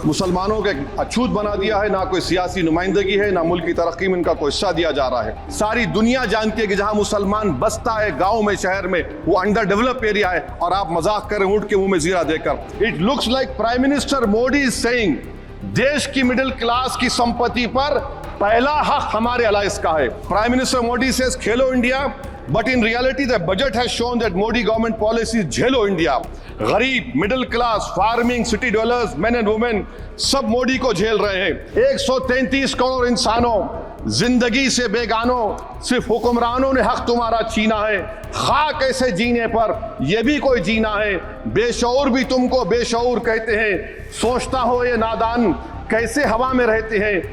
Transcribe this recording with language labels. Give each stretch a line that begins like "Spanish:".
Hindi: मुसलमानों के अछूत बना दिया है, ना कोई सियासी नुमाइंदगी है, ना मुल्क की तरक्की में इनका कोई हिस्सा दिया जा रहा है। सारी दुनिया जानती है कि जहाँ मुसलमान बसता है गाँव में, शहर में, वो अंडर डेवलप एरिया है, और आप मजाक करें ऊँट के मुंह में जीरा देकर।
English: it looks like prime minister Modi is saying
Hindi: देश की मिडिल क्लास की संपत्ति पर पहला हक हमारे अलायंस का है।
English: prime minister Modi says Khelo India, but in reality the budget has shown that Modi government policy is
Hindi: झेलो इंडिया। गरीब, middle class, farming, city डवेलपर्स,
English: men and women
Hindi: सब मोदी को झेल रहे हैं। 133 करोड़ इंसानों जिंदगी से बेगानों, सिर्फ हुक्मरानों ने हक तुम्हारा छीना है। खाक ऐसे जीने पर यह भी कोई जीना है। बेशऊर भी तुमको बेशऊर कहते हैं, सोचता हो ये नादान कैसे हवा में रहते हैं।